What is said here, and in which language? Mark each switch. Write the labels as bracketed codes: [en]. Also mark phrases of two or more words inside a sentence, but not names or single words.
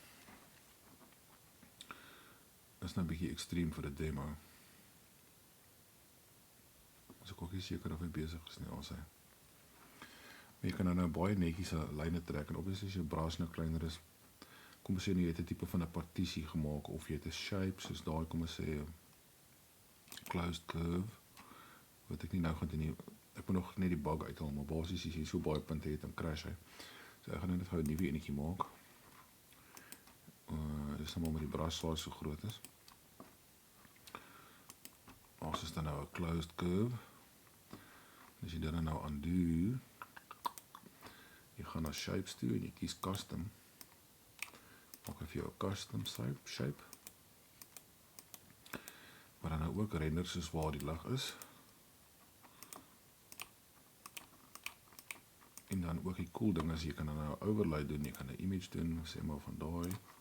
[af] Is nou 'n bietjie ekstreem vir 'n demo. As ek ook nie seker of hy besig is nie, al sê. Maar jy kan nou baie netjies lyne trek, en obviously as jou brush nou kleiner is, kom ons sê jy het 'n tipe van 'n partisie gemaak, of jy het 'n shape, soos daai, kom ons sê, [en] closed curve, [af] wat ek nie nou gaan doen nie, ek moet nog net die bug uithaal, maar basies as jy so baie punte het, dan crash hy. So ek gaan net gou 'n nuwe enetjie maak. Dis nou maar met die [en] brush size [af] so groot is. Ons is dan nou 'n [en] closed curve. [af] As jy dit nou undo, jy gaan na shapes toe en jy kies custom. Maak vir jou 'n [en] custom shape. [af] Maar dan nou ook render soos waar die lig is. En dan ook die cool ding is, jy kan dan nou overlay doen, jy kan 'n image doen, sê maar van daai.